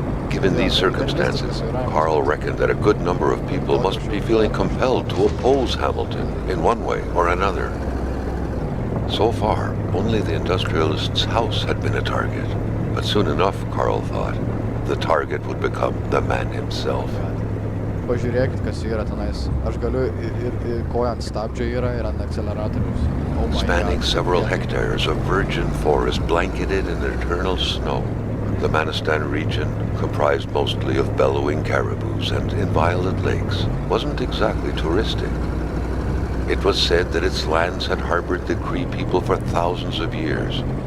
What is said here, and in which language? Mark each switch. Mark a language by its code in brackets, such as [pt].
[en] Given these circumstances, Carl reckoned that a good number of people must be feeling compelled to oppose Hamilton in one way or another. So far, only the industrialist's house had been a target, but soon enough, Carl thought, the target would become the man himself. [lt] Pažiūrėkit, kas yra tenais. Aš galiu ir koja ant stabdžio yra ir ant akceleratorius. [en] Spanning several hectares of virgin forest blanketed in eternal snow, the Manistan region, comprised mostly of bellowing caribous and inviolate lakes, wasn't exactly touristic. It was said that its lands had harbored the Cree people for thousands of years.